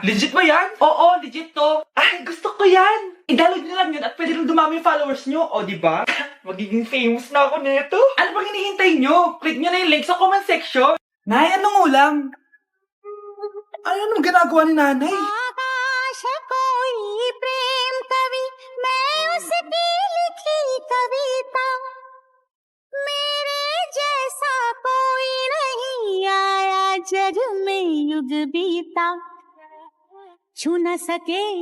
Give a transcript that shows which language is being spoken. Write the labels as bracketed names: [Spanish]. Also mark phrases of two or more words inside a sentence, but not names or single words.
[Filipino] Legit ba yan? Oo, legit to. Gusto ko yan. I-download nyo lang yun at pwede rin dumami yung followers nyo. O, diba? Magiging famous na ako nito. Ano bang hinihintay nyo? Click nyo na yung link sa [English] comment section. [Filipino] Nay, anong ulam? Anong ginagawa ni nanay? [Hindi] आकाश कोई प्रेम कवि मैं उसकी लिखी कविता मेरे जैसा कोई नहीं आया जग में युग बीता छू न सके